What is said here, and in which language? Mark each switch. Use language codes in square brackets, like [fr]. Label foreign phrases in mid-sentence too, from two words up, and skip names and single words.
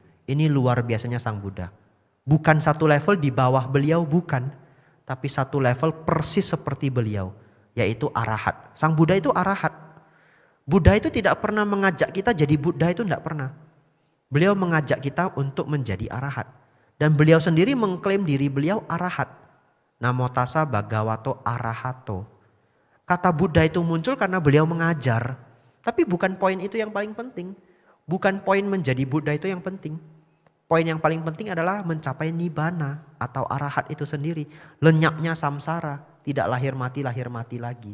[id] Ini luar biasanya Sang Buddha. Bukan satu level di bawah beliau, bukan. Tapi satu level persis seperti beliau. Yaitu arahat. Sang Buddha itu arahat. Buddha itu tidak pernah mengajak kita jadi Buddha, itu tidak pernah. Beliau mengajak kita untuk menjadi arahat. Dan beliau sendiri mengklaim diri beliau arahat. [pi] Namo tassa bhagavato arahato. [id] Kata Buddha itu muncul karena beliau mengajar. Tapi bukan poin itu yang paling penting. Bukan poin menjadi Buddha itu yang penting. Poin yang paling penting adalah mencapai nibbana atau arahat itu sendiri. Lenyapnya samsara, tidak lahir mati lagi.